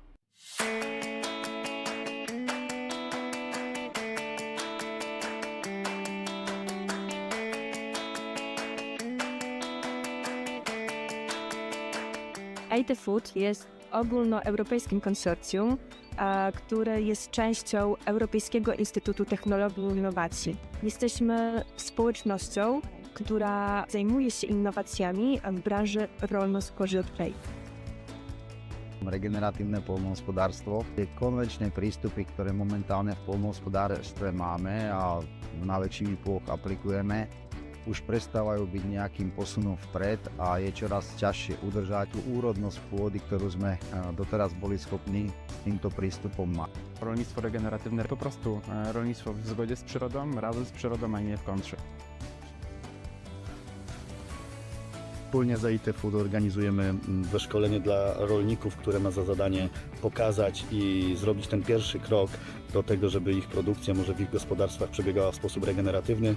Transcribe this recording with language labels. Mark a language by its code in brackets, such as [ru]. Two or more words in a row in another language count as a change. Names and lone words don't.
[pl] EIT Food jest ogólnoeuropejskim konsorcjum, które jest częścią Europejskiego Instytutu Technologii i Innowacji. Jesteśmy społecznością, która zajmuje się innowacjami w branży rolno-spożywczej. [sk] Regeneratívne poľnohospodárstvo. Tie konvenčné prístupy, ktoré momentálne v poľnohospodárstve máme a na väčšiny plôch aplikujeme, už prestávajú byť nejakým posunom vpred a je čoraz ťažšie udržať tú úrodnosť pôdy, ktorú sme doteraz boli schopní týmto prístupom mať. [pl] Rolnictwo regeneratywne po prostu rolnictwo w zgodzie z przyrodą, razem z przyrodą, a nie w kontrze. Wspólnie z EIT Food organizujemy szkolenie dla rolników, które ma za zadanie pokazać i zrobić ten pierwszy krok do tego, żeby ich produkcja może w ich gospodarstwach przebiegała w sposób regeneratywny.